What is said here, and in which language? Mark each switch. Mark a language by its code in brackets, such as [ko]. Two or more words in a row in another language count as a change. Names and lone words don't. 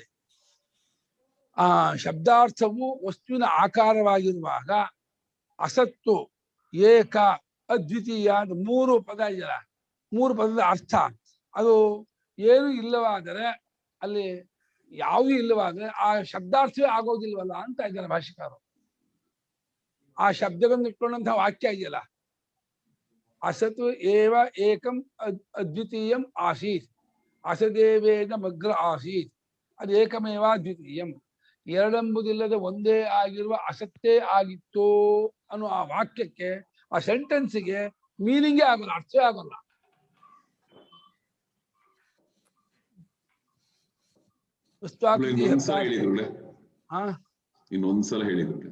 [kn] ಆ ಶಬ್ದಾರ್ಥವು ವಸ್ತುವಿನ ಆಕಾರವಾಗಿರುವಾಗ [sa] ಅಸತ್ತು, ಏಕ, ಅದ್ವಿತೀಯ [kn] ಅಂತ 3 ಪದ ಇದೆಯಲ್ಲ, 3 ಪದದ ಅರ್ಥ ಅದು ಏನು ಇಲ್ಲವಾದರೆ, ಅಲ್ಲಿ ಯಾವುದೂ ಇಲ್ಲವಾದ್ರೆ ಆ ಶಬ್ದಾರ್ಥವೇ ಆಗೋದಿಲ್ವಲ್ಲ ಅಂತ ಇದ್ದಾರೆ ಭಾಷಿಕರು. ಆ ಶಬ್ದಗಳನ್ನು ಇಟ್ಕೊಂಡಂತಹ ವಾಕ್ಯ ಇದೆಯಲ್ಲ, [sa] ಅಸತು ಏವ ಏಕಂ ಅದ್ವಿತೀಯಂ ಆಸೀತ್, ಅಸದೇವೇದ ಮಗ್ರ ಆಸೀತ್, [kn] ಅದು [sa] ಏಕಮೇವ ದ್ವಿತೀಯಂ, [kn] ಎರಡೆಂಬುದಿಲ್ಲದ ಒಂದೇ ಆಗಿರುವ ಅಸತ್ತೇ ಆಗಿತ್ತು ಅನ್ನೋ ಆ ವಾಕ್ಯಕ್ಕೆ, ಆ [en] sentence meaning [kn] ಆಗೋಲ್ಲ, ಅರ್ಥವೇ ಆಗೋಲ್ಲ. ಇನ್ನೊಂದ್ಸಲ ಹೇಳಿದ್ರು